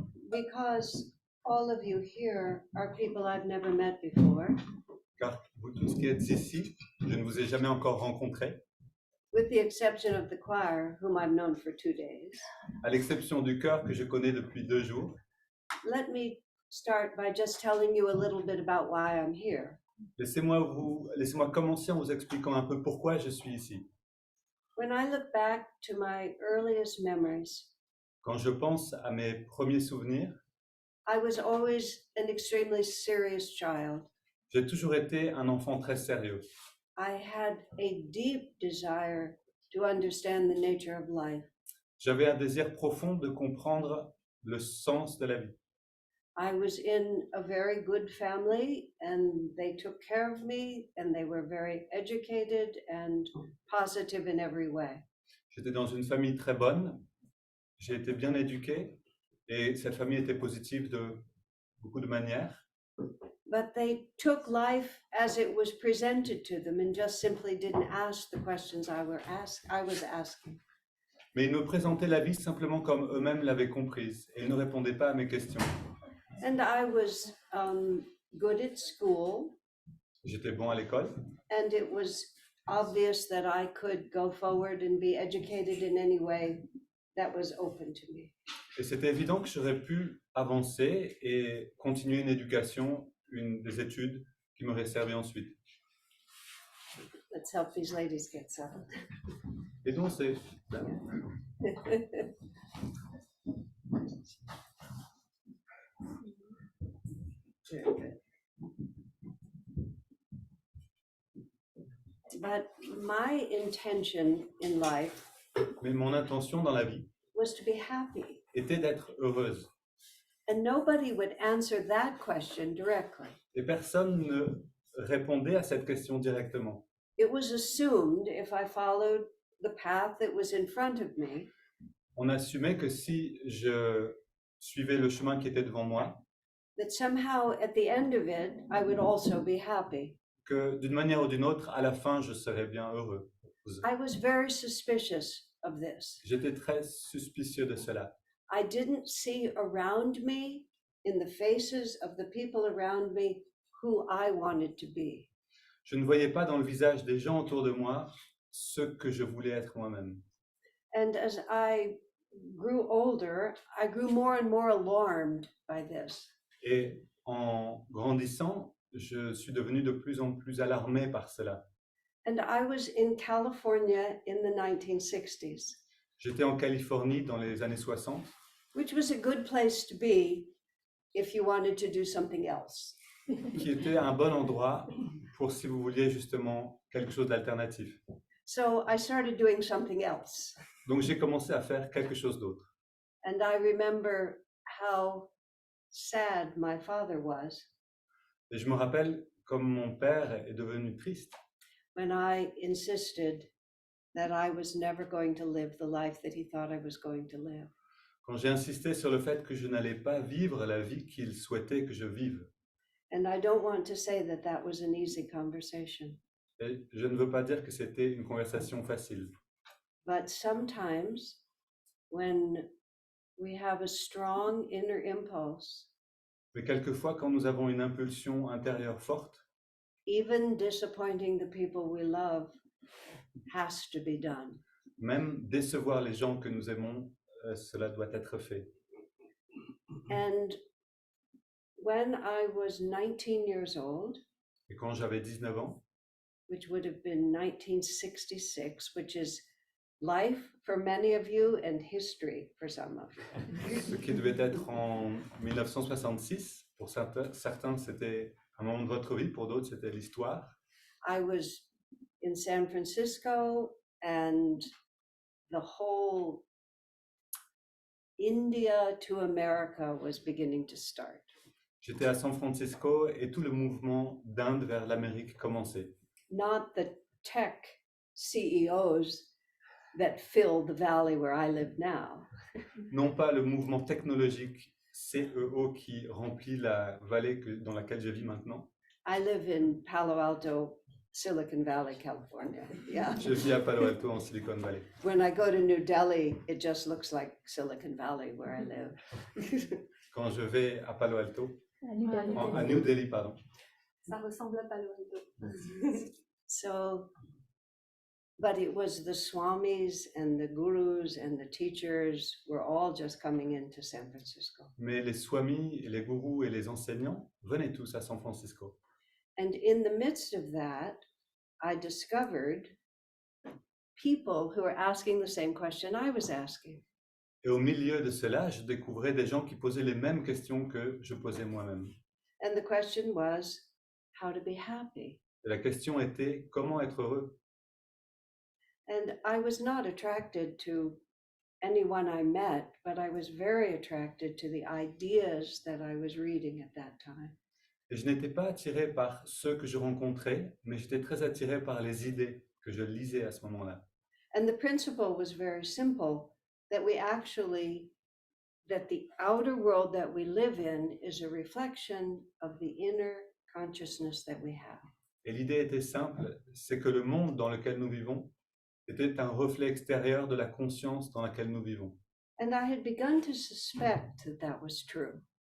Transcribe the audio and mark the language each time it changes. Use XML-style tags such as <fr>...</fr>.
<en>Because all of you here are people I've never met before,</en> <fr>Car vous tous qui êtes ici, je ne vous ai jamais encore rencontré,</fr> <en>with the exception of the choir, whom I've known for 2 days.</en> <fr>à l'exception du chœur que je connais depuis 2 jours.</fr> <en>Let me start by just telling you a little bit about why I'm here.</en> <fr>Laissez-moi commencer en vous expliquant un peu pourquoi je suis ici.</fr> <en>When I look back to my earliest memories,</en> <fr>Quand je pense à mes premiers souvenirs,</fr> <en>I was always an extremely serious child.</en> <fr>j'ai toujours été un enfant très sérieux.</fr> <en>I had a deep desire to understand the nature of life.</en> <fr>J'avais un désir profond de comprendre le sens de la vie.</fr> <en>I was in a very good family and they took care of me and they were very educated and positive in every way.</en> <fr>J'étais dans une famille très bonne, j'ai été bien éduqué et cette famille était positive de beaucoup de manières.</fr> <en>But they took life as it was presented to them and just simply didn't ask the questions I was asking.</en> <fr>Mais ils me présentaient la vie simplement comme eux-mêmes l'avaient comprise et ils ne répondaient pas à mes questions.</fr> <en>And I was good at school,</en> <fr>J'étais bon à l'école</fr> <en>and it was obvious that I could go forward and be educated in any way that was open to me.</en> <fr>et c'était évident que j'aurais pu avancer et continuer une éducation, des études qui m'auraient servi ensuite.</fr> <en>Let's help these ladies get settled.</en> <fr>Et donc c'est</fr> <en>Very good. But my intention in life</en> <fr>Mais mon intention dans la vie</fr> <en>was to be happy.</en> <fr>était d'être heureuse.</fr> <en>And nobody would answer that question directly.</en> <fr>Et personne ne répondait à cette question directement.</fr> <en>It was assumed if I followed the path that was in front of me,</en> <fr>On assumait que si je suivais le chemin qui était devant moi,</fr> <en>that somehow at the end of it, I would also be happy.</en> <fr>que d'une manière ou d'une autre, à la fin, je serais bien heureux.</fr> <en>I was very suspicious of this.</en> <fr>J'étais très suspicieux de cela.</fr> <en>I didn't see around me, in the faces of the people around me, who I wanted to be.</en> <fr>Je ne voyais pas dans le visage des gens autour de moi ce que je voulais être moi-même.</fr> <en>And as I grew older, I grew more and more alarmed by this.</en> <fr>Et en grandissant, je suis devenu de plus en plus alarmé par cela.</fr> <en>And I was in California in the 1960s,</en> <fr>J'étais en Californie dans les années 60,</fr> <en>which was a good place to be if you wanted to do something else.</en> <fr>qui était un bon endroit pour si vous vouliez justement quelque chose d'alternatif.</fr> <en>So I started doing something else.</en> <fr>Donc j'ai commencé à faire quelque chose d'autre.</fr> <en>And I remember how sad my father was</en> <fr>Et je me rappelle comme mon père est devenu triste</fr> <en>when I insisted that I was never going to live the life that he thought I was going to live.</en> <fr>quand j'ai insisté sur le fait que je n'allais pas vivre la vie qu'il souhaitait que je vive.</fr> <en>And I don't want to say that that was an easy conversation,</en> <fr>Et je ne veux pas dire que c'était une conversation facile.</fr> <en>but sometimes when we have a strong inner impulse,</en> <fr>Mais quelquefois, quand nous avons une impulsion intérieure forte,</fr> <en>even disappointing the people we love has to be done.</en> <fr>même décevoir les gens que nous aimons, cela doit être fait.</fr> <en>And when I was 19 years old,</en> <fr>Et quand j'avais 19 ans,</fr> <en>which would have been 1966, which is life for many of you and history for some of you.</en> <fr>ce qui devait être en 1966, pour certains c'était un moment de votre vie, pour d'autres c'était l'histoire.</fr> <en>I was in San Francisco and the whole India to America was beginning to start.</en> <fr>J'étais à San Francisco et tout le mouvement d'Inde vers l'Amérique commençait.</fr> <en>Not the tech CEOs that filled the valley where I live now,</en> <fr>Non pas le mouvement technologique CEO qui remplit la vallée dans laquelle je vis maintenant.</fr> <en>I live in Palo Alto, Silicon Valley, California. Yeah.</en> <fr>Je vis à Palo Alto en Silicon Valley.</fr> <en>When I go to New Delhi, it just looks like Silicon Valley where I live.</en> <fr>Quand je vais à Palo Alto, À New Delhi. à New Delhi, pardon. Ça ressemble à Palo Alto.</fr> <en>So, but it was the swamis and the gurus and the teachers were all just coming into San Francisco.</en> <fr>Mais les swamis, les gourous et les enseignants venaient tous à San Francisco.</fr> <en>And in the midst of that, I discovered people who were asking the same question I was asking.</en> <fr>Et au milieu de cela, je découvrais des gens qui posaient les mêmes questions que je posais moi-même.</fr> <en>And the question was, how to be happy.</en> <fr>Et la question était, comment être heureux?</fr> <en>And I was not attracted to anyone I met, but I was very attracted to the ideas that I was reading at that time.</en> <fr>Et je n'étais pas attiré par ceux que je rencontrais, mais j'étais très attiré par les idées que je lisais à ce moment-là.</fr> <en>And the principle was very simple, that we actually, that the outer world that we live in is a reflection of the inner consciousness that we have.</en> <fr>Et l'idée était simple, c'est que le monde dans lequel nous vivons était un reflet extérieur de la conscience dans laquelle nous vivons.</fr> <en>And I had begun to suspect that that was true.</en>